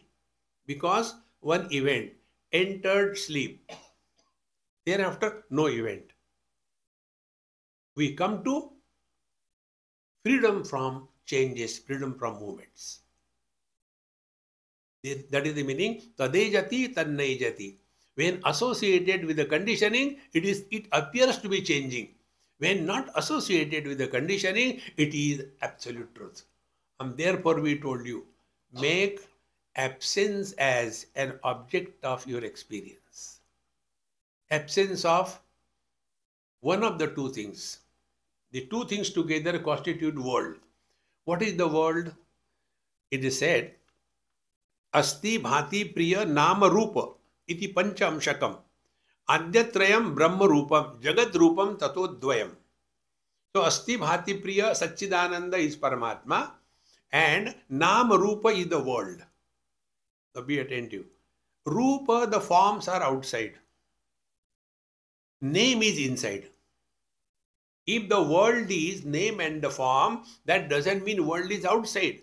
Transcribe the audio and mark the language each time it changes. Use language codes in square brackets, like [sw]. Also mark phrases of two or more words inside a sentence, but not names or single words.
[en] Because one event, entered sleep. Thereafter, no event. We come to freedom from changes, freedom from movements. That is the meaning. [sa] Tade jati, tanne jati. [en] When associated with the conditioning, it appears to be changing. When not associated with the conditioning, it is absolute truth. And therefore we told you, make absence as an object of your experience. Absence of one of the two things. The two things together constitute world. What is the world? It is said, [sa] Asti bhati priya nama rupa iti pancham shakam adyatrayam brahma rupam jagat rupam tato dvayam. [en] So [sa] Asti bhati priya Satchidananda [en] is Paramatma and [sa] nama rupa [en] is the world. So be attentive. Rupa, the forms are outside. Name is inside. If the world is name and the form, that doesn't mean world is outside.